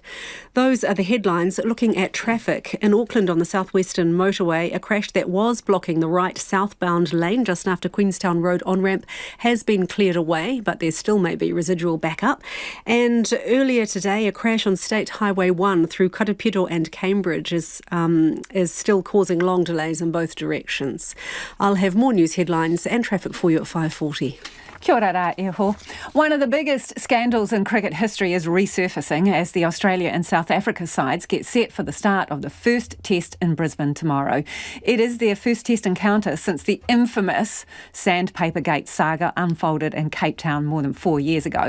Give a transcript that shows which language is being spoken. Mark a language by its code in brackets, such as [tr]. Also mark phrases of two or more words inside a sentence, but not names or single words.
[en] Those are the headlines. Looking at traffic in Auckland on the southwestern motorway, a crash that was blocking the right southbound lane just after Queenstown Road on-ramp has been cleared away, but there still may be residual backup. And earlier today, a crash on State Highway 1 through Karapiro and Cambridge is still causing long delays in both directions. I'll have more news headlines and traffic for you at 5:40. [mi] Kia ora rā, Eho. [en] One of the biggest scandals in cricket history is resurfacing as the Australia and South Africa sides get set for the start of the first test in Brisbane tomorrow. It is their first test encounter since the infamous Sandpapergate saga unfolded in Cape Town more than 4 years ago.